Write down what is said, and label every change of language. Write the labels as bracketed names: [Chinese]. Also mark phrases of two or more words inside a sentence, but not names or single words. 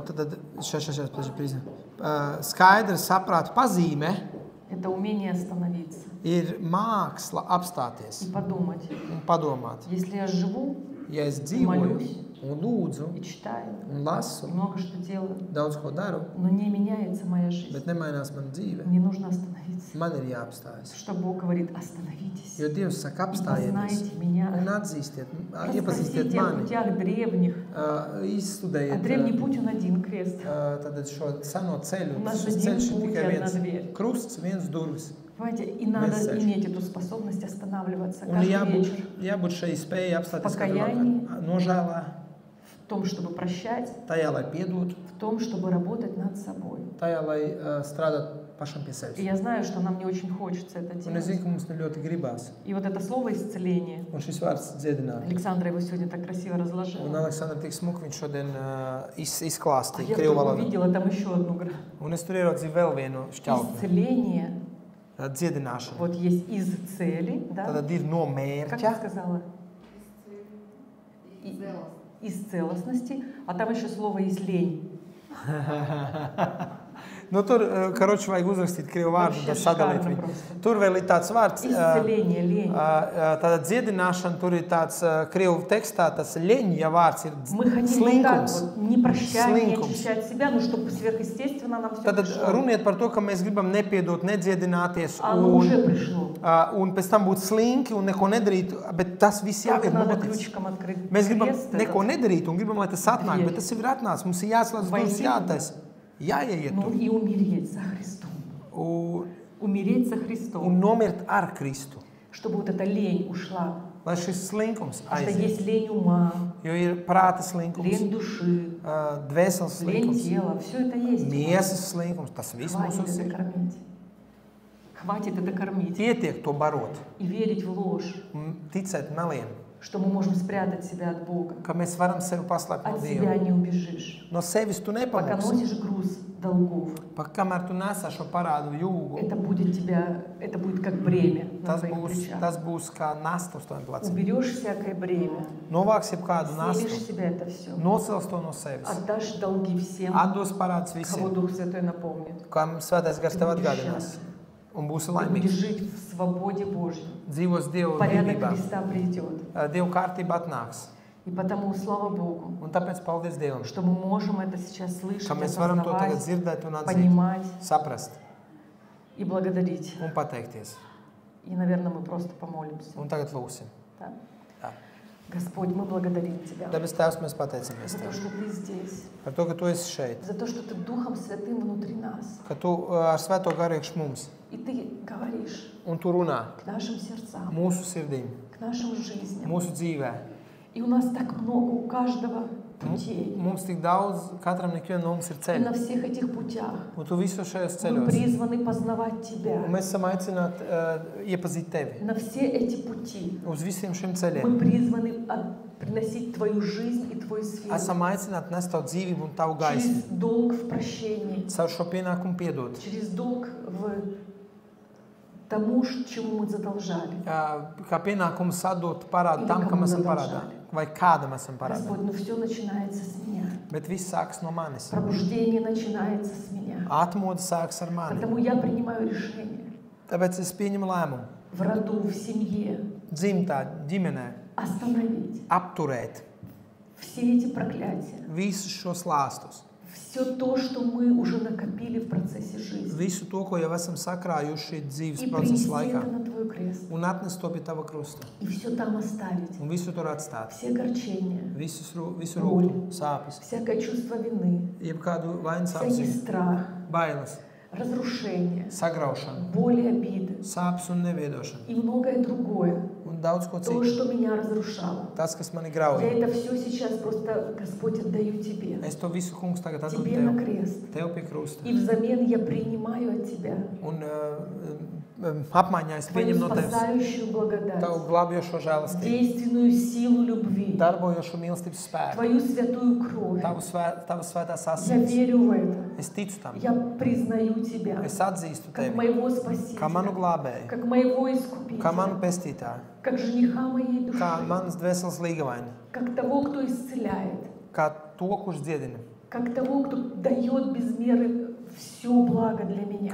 [Latvian] Tad skaidra saprāta pazīme – [Russian] это умение остановиться [Latvian] ir māksla [Russian] и [Latvian] apstāties [Russian] подумать, [Latvian] un padomāt. [Russian] если я живу, [Latvian] Ja es dzīvoju, [Russian] молюсь, [Latvian] un lūdzu, [Russian] и читаю, [Latvian] un lasu, [Russian] много что делаю, [Latvian] daudz ko daru, [Russian] но не меняется моя жизнь. [Latvian] bet nemainās mana dzīve. [Russian] Мне нужно остановиться. [Latvian] Man ir jāapstājas. [Russian] Что Бог говорит, остановитесь. [Latvian] Jo Dievs saka, [Russian] И [Latvian] apstājieties [Russian] познайте меня. [Latvian] un atzīstiet, iepazīstiet [Russian] Расспросите о [Latvian] mani, [Russian] путях древних. А [Latvian] izstudējiet [Russian] древний путь он один, крест. [Latvian] tātad šo seno ceļu. Un mēs Šis redzam ceļš ir puķi tikai ar viens nadvieri. krusts, viens durvis. [Russian] Понимаете, и надо Месседж. иметь эту способность останавливаться [Latvian] Un [Russian] каждый [Latvian] jābūt, [Russian] вечер [Latvian] jābūt šai spējai apstāties katru [Russian] Покаянии. [Latvian] vakaru. Nožēlā, [Russian] в том, чтобы прощать, [Latvian] tajā, lai piedod, [Russian] в том, чтобы работать над собой. [Latvian] tajā, lai strādāt pašam pie sevis. [Russian] И я знаю, что нам не очень хочется это [Latvian] Un es zinu, [Russian] делать. [Latvian] ka mums ļoti gribās. [Russian] И вот это слово «исцеление», [Latvian] Un šis vārds dziedināt. [Russian] Александра его сегодня так красиво [Latvian] Un [Russian] разложила. [Latvian] Aleksandra tik smuki viņš šodien [Russian] А [Latvian] izklāstīja [Russian] я [Latvian] krievu [Russian] вдруг [Latvian] valodā. [Russian] увидела там еще одну грань. [Latvian] Un es tur ieraudzīju vēl vienu šķautni. [Russian] Исцеление. [Latvian] Dziedināšana. [Russian] Вот есть из цели, да? [Latvian] Tātad ir no [Russian] Как я [Latvian] mērķa, [Russian] сказала? Из целостности, а там еще слово «из лень». [Latvian] nu, tur, karoči, vajag uzrakstīt krievu vārdu un [Russian] Вообще [Latvian] tad sadalīt [Russian] шикарно [Latvian] viņu. [Russian] просто. [Latvian] Tur vēl ir tāds vārds, [Russian] Исцеление, лень. [Latvian] tāda dziedināšana, tur ir tāds krievu tekstā, tas leņa vārds ir [Russian] Мы хотим вот так [Latvian] slinkums. [Russian] вот, не прощать, не [Latvian] Slinkums. [Russian] очищать себя, но чтобы сверхъестественно нам все [Latvian] Tad [Russian] пришло. [Latvian] runiet par to, ka mēs gribam nepiedot, nedziedināties [Russian] Оно уже пришло. [Latvian] un pēc tam būt slinki un neko nedarīt, bet tas viss jau [Russian] Только [Latvian] ir [Russian] надо [Latvian] noticis. [Russian] ключиком открыть [Latvian] Mēs gribam [Russian] крест [Latvian] neko [Russian] этот. [Latvian] nedarīt un gribam, lai tas atnāk, Dvieļi. bet tas jau ir atnācis. Mums ir jāslēdz Vai durvis, zini? jātais, jāieiet [Russian] Ну [Latvian] tur [Russian] и умереть со Христом. Умереть со [Latvian] un [Russian] Христом. [Latvian] nomirt ar Kristu. [Russian] Чтобы вот эта лень ушла. [Latvian] Lai šis slinkums [Russian] Потому что [Latvian] aiziet. [Russian] есть лень ума, [Latvian] Jo ir prāta slinkums, [Russian] лень души, [Latvian] dvēseles [Russian] лень [Latvian] slinkums, [Russian] тела. Все это есть. [Latvian] miesas slinkums. Tas viss mums [Russian] Хватит это [Latvian] ir. [Russian] кормить. Хватит это кормить. [Latvian] Pietiek to barot, [Russian] И верить в ложь, [Latvian] ticēt meliem, [Russian] что мы можем спрятать себя от Бога. [Latvian] ka mēs varam sevi paslēpt no [Russian] От себя [Latvian] Dieva. [Russian] не убежишь. [Latvian] No sevis tu [Russian] Пока [Latvian] nepamūksi. [Russian] носишь груз долгов, [Latvian] Kamēr tu nesā šo parādu jūgu, [Russian] это будет как бремя на [Latvian] tas [Russian] твоих [Latvian] būs, [Russian] плечах. [Latvian] tas būs kā nasta uz taviem pleciem. [Russian] Уберешь всякое бремя, [Latvian] Novāks jebkādu [Russian] снимешь [Latvian] nastu, [Russian] себя это все, [Latvian] nocels to no sevis. [Russian] отдашь долги всем, [Latvian] Atdos parādus [Russian] кого [Latvian] visiem, [Russian] Дух Святой напомнит. [Latvian] kam svētais gars tev [Russian] Ты будешь [Latvian] atgādinās. [Russian] счастлив. [Latvian] Un būsi [Russian] Ты будешь [Latvian] laimīgs. [Russian] жить в свободе Божьей. [Latvian] Dzīvos Dievu [Russian] Порядок [Latvian] brīvībā. [Russian] Христа придет. [Latvian] Dievu kārtība atnāks. [Russian] И потому, слава Богу, [Latvian] Un tāpēc paldies Dievam, [Russian] что мы можем это сейчас слышать, [Latvian] ka mēs varam to tagad [Russian] осознавать, [Latvian] dzirdēt un atzīt, [Russian] понимать [Latvian] saprast [Russian] и благодарить. [Latvian] un pateikties. [Russian] И, наверное, мы просто помолимся. [Latvian] Un tagad lūsim. [Russian] Да? [Latvian] Jā. [Russian] Господь, мы благодарим Тебя [Latvian] Debes Tēvs, mēs pateicamies [Russian] за то, [Latvian] Tev [Russian] что Ты здесь, [Latvian] par to, ka Tu esi šeit, [Russian] за то, что Ты Духом Святым внутри нас. [Latvian] ka Tu ar Svēto garu iekš mums [Russian] И Ты говоришь [Latvian] un Tu runā [Russian] к нашим сердцам, [Latvian] mūsu sirdīm, [Russian] к нашим жизням. [Latvian] mūsu dzīvē. [Russian] И у нас так много, у каждого путей. [Latvian] Mums tik daudz, katram ikvienam no mums ir [Russian] И на [Latvian] ceļi. [Russian] всех этих путях [Latvian] Un Tu visos šajos [Russian] мы [Latvian] ceļos. [Russian] призваны познавать Тебя. [Latvian] Un mēs esam aicināti iepazīt Tevi. [Russian] На все эти пути [Latvian] Uz visiem šiem [Russian] мы [Latvian] ceļiem. [Russian] призваны приносить Твою жизнь и Твой свет. [Latvian] Esam aicināti nest Tavu dzīvību un Tavu [Russian] Через [Latvian] gaismu. [Russian] долг в прощении, [Latvian] Caur šo pienākumu piedot. [Russian] через долг в тому, чему мы задолжали. [Latvian] Kā pienākumu sadot parādu tam, kam esam parādā. Vai kādam esam parādā. [Russian] Господь, но все начинается с меня. [Latvian] Bet viss sākas no manis. [Russian] Пробуждение начинается с меня. [Latvian] Atmoda sākas ar mani. [Russian] Поэтому я принимаю решение [Latvian] Tāpēc es pieņemu lēmumu. [Russian] в роду, в семье [Latvian] Dzimtā, ģimenē, [Russian] остановить [Latvian] apturēt [Russian] все эти проклятия. [Latvian] visus šos lāstus. [Russian] Все то, что мы уже накопили в процессе жизни. [Latvian] Visu to, ko jau esam sakrājuši dzīves [Russian] И [Latvian] procesa [Russian] принести [Latvian] laikā. [Russian] это на Твой крест. [Latvian] Un atnest to pie Tava krusta. [Russian] И все там оставить. [Latvian] Un visu tur atstāt. [Russian] Все огорчения, [Latvian] Visu rūku, sāpes, [Russian] всякое чувство вины, [Latvian] jebkādu vainas [Russian] всякий [Latvian] apziņu, [Russian] страх, [Latvian] bailes, [Russian] разрушение, [Latvian] sagraušanu, [Russian] боль и обиды [Latvian] sāpes un neviedošanu. [Russian] и многое другое. [Latvian] Un daudz ko [Russian] То, [Latvian] citu. [Russian] что меня разрушало. [Latvian] Tas, kas mani [Russian] Я [Latvian] grauj. [Russian] это все сейчас просто, Господь, отдаю Тебе. [Latvian] Es to visu, kungs, tagad atdodu [Russian] Тебе на [Latvian] Tev. [Russian] крест. [Latvian] Tev pie krusta. [Russian] И взамен я принимаю от Тебя [Latvian] Un apmaiņā es [Russian] Твою [Latvian] pieņemu no Tevis [Russian] спасающую благодать, [Latvian] Tavu glābjošo žēlastību, [Russian] действенную силу любви, [Latvian] darbojošo mīlestības spēku, [Russian] Твою святую кровь. [Latvian] Tavas svētās [Russian] Я [Latvian] asinis. [Russian] верю в это. [Latvian] Es ticu tam. [Russian] Я признаю Тебя [Latvian] Es atzīstu [Russian] как [Latvian] Tevi [Russian] моего [Latvian] kā manu [Russian] Спасителя, [Latvian] glābēju, [Russian] как моего [Latvian] kā manu [Russian] Искупителя, [Latvian] pestītāju, [Russian] как жениха моей души, [Latvian] kā manas dvēseles līgavaini, [Russian] как того, кто исцеляет, [Latvian] kā to, kurš dziedina, [Russian] как того, кто дает без меры все благо для меня.